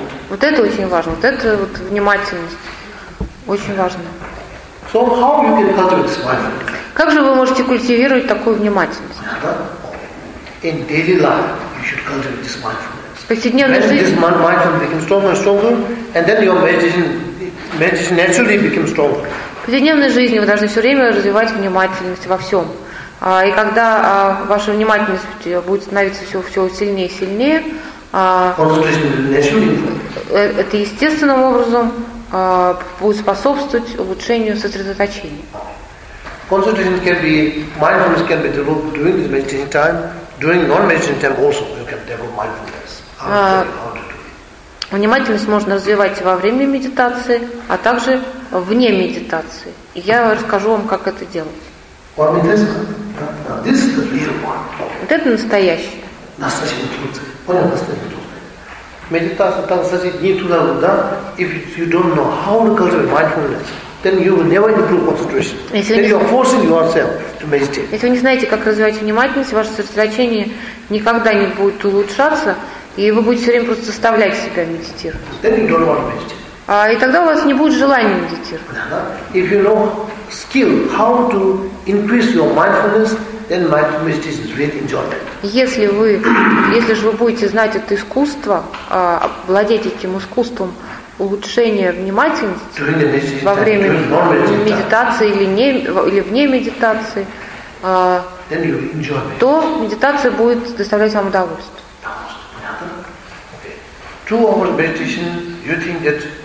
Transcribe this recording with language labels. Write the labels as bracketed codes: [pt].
[ru] Вот это очень важно. Вот это вот внимательность. Очень важно. [en] So how you can cultivate this mindfulness? [ru] Как же вы можете культивировать такую внимательность? [en] In daily life, you should cultivate this mindfulness. [ru] В повседневной жизни. [en] This mindfulness becomes stronger and stronger, and then your meditation naturally becomes stronger. [ru] В повседневной жизни вы должны все время развивать внимательность во всем. И когда ваша внимательность будет становиться все сильнее и сильнее, это естественным образом будет способствовать улучшению сосредоточения. [en] Concentration can be, mindfulness can be developed during this meditation time, during non-meditation time also you can develop mindfulness. [ru] Внимательность можно развивать во время медитации, а также вне медитации. И я расскажу вам, как это делать. [en] What is this? This is the real one. [ru] Вот это настоящее. Настоящий труд. Понял, настоящий труд. Медитация, там, кстати, не туда, да? [en] If you don't know how to cultivate mindfulness, then you will never improve concentration. Then you are forcing yourself to meditate. [ru] Если вы не знаете, как развивать внимательность, ваше сосредоточение никогда не будет улучшаться, и вы будете все время просто заставлять себя медитировать. [en] Then you don't want to meditate. [ru] И тогда у вас не будет желания медитировать. [en] If you know skill how to increase your mindfulness, then meditation is really enjoyable. [ru] Если же вы будете знать это искусство, владеть этим искусством улучшение внимательности во время медитации или вне медитации, то медитация будет доставлять вам удовольствие.